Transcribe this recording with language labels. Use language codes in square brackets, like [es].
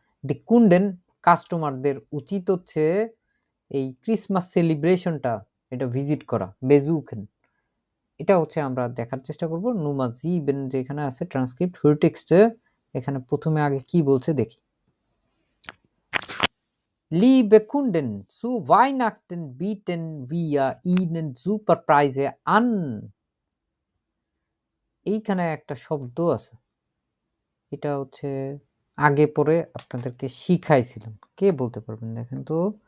[bn] দি কুন্ডেন কাস্টমারদের উচিত হচ্ছে এই ক্রিসমাস সেলিব্রেশনটা এটা ভিজিট করা। বেজুকেন এটা হচ্ছে আমরা দেখার চেষ্টা করব। নুমা জিবেন যেখানে আছে ট্রান্সক্রিপ্ট হুইটেক্সটে, এখানে প্রথমে আগে কি বলছে দেখি। [de] Liebe Kunden, zu Weihnachten bieten wir Ihnen super Preise an. [bn] এইখানে একটা শব্দ আছে, এটা হচ্ছে আগে পরে আপনাদেরকে শিখাইছিলাম, কে বলতে পারবেন দেখেন তো?